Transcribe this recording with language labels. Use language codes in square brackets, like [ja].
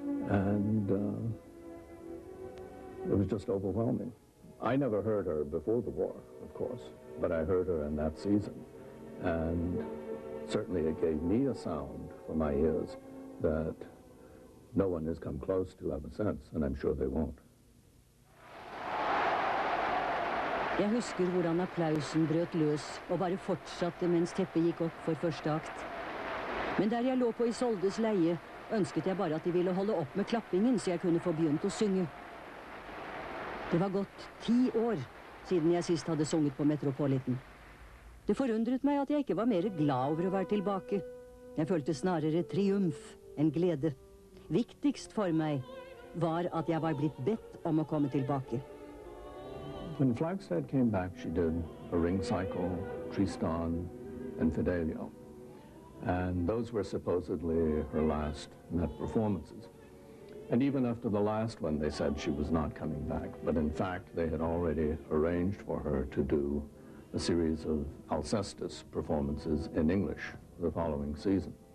[en] And it was just overwhelming. I never heard her before the war, of course, but I heard her in that season. And certainly it gave me a sound for my ears that no one has come close to ever since, and I'm sure they won't. [no] Jeg husker hvordan applausen brøt løs og bare fortsatte mens teppet gikk opp for første akt. Men der jeg lå på Isoldes leie, ønsket jeg bare at de ville holde opp med klappingen så jeg kunne få begynt å synge. Det var gått 10 år siden jeg sist hadde sunget på Metropolitan. Det forundret meg at jeg ikke var mer glad over å være tilbake. Jeg følte snarere triumf enn glede. Viktigst for meg var at jeg var blitt bedt om å komme tilbake. [en] When Flagstad came back, she did a ring cycle, Tristan, and Fidelio. And those were supposedly her last Met performances. And even after the last one, they said she was not coming back. But in fact, they had already arranged for her to do a series of Alcestis performances in English the following season.